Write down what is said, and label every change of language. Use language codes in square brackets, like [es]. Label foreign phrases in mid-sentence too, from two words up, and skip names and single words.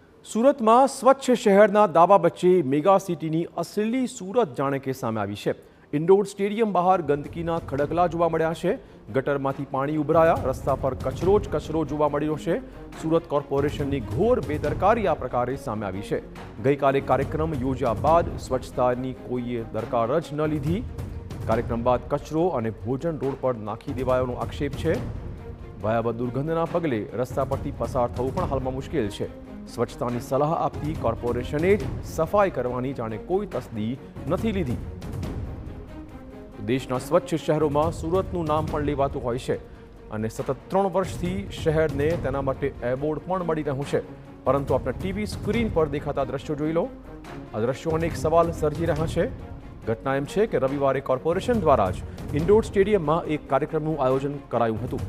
[gu] સૂરતમાં સ્વચ્છ શહેરના દાવા વચ્ચે મેગા સિટીની અસલી સૂરત જાણે કે સામે આવી છે। ઇન્ડોર સ્ટેડિયમ બહાર ગંદકીના ખડકલા જોવા મળ્યા છે। ગટરમાંથી પાણી ઉભરાયા, રસ્તા પર કચરો જ કચરો જોવા મળ્યો છે। સૂરત કોર્પોરેશનની ઘોર બેદરકારી આ પ્રકારે સામે આવી છે। ગઈકાલે કાર્યક્રમ યોજ્યા બાદ સ્વચ્છતાની કોઈએ દરકાર જ ન લીધી। કાર્યક્રમ બાદ કચરો અને ભોજન રોડ પર નાખી દેવાયોનો આક્ષેપ છે। ભયાવહ દુર્ગંધના પગલે રસ્તા પરથી પસાર થવું પણ હાલમાં મુશ્કેલ છે। સ્વચ્છતાની સલાહ આપતી કોર્પોરેશને જ સફાઈ કરવાની જાણે કોઈ તસદી નથી લીધી। દેશના સ્વચ્છ શહેરો सूरतનું નામ પણ લેવાતું હોય છે અને સતત 3 વર્ષથી શહેરને તેના માટે એવોર્ડ પણ મળી રહ્યું છે, પરંતુ આપણા ટીવી સ્ક્રીન પર દેખાતા દ્રશ્યો જોઈ લો। આ દ્રશ્યો અનેક સવાલ સર્જી રહ્યા છે। ઘટના એમ છે કે રવિવારે કોર્પોરેશન દ્વારા જ ઇન્ડોર સ્ટેડિયમમાં એક કાર્યક્રમનું આયોજન કરાયું હતું।